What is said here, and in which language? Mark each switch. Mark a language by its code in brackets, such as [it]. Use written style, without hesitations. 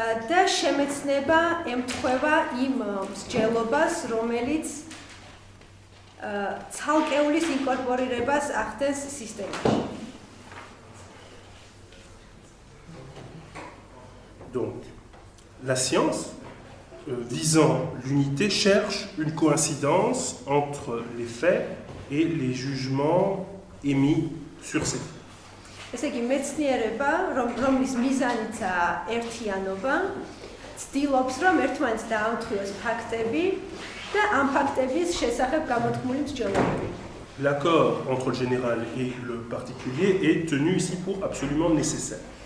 [ka] და შემეცნება ემთხვევა იმ მსჯელობას, რომელიც ცალკეულის ინკორპორირებას ახდენს სისტემაში. [fr] Donc, la science, visant l'unité, cherche une coïncidence entre les faits et les jugements émis sur ces faits. [ka] ესე იგი, მეცნიერება, რომლის მიზანიცაა ერთიანობა, ცდილობს, რომ ერთმანეთს დაამტყიოს ფაქტები და ამ ფაქტების შესახებ გამოთქმული მსჯელობები. [fr] L'accord entre le général et le particulier est tenu ici pour absolument nécessaire.